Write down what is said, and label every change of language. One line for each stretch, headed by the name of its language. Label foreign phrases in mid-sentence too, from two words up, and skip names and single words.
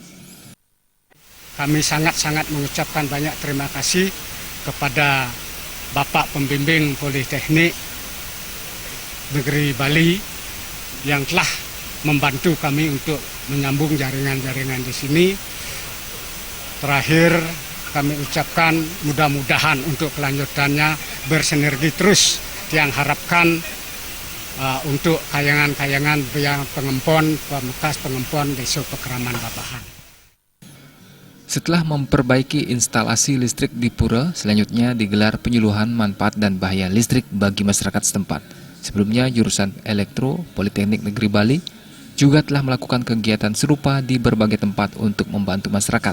Indonesian: Kami sangat-sangat mengucapkan banyak terima kasih kepada Bapak Pembimbing Politeknik Negeri Bali yang telah membantu kami untuk menyambung jaringan-jaringan di sini. Terakhir kami ucapkan mudah-mudahan untuk kelanjutannya bersinergi terus yang harapkan untuk kayangan-kayangan yang pengempon, bekas pengempon Desa Pekeraman Babahan. Setelah memperbaiki instalasi listrik di pura, selanjutnya digelar penyuluhan manfaat dan bahaya listrik bagi masyarakat setempat. Sebelumnya, jurusan Elektro Politeknik Negeri Bali juga telah melakukan kegiatan serupa di berbagai tempat untuk membantu masyarakat.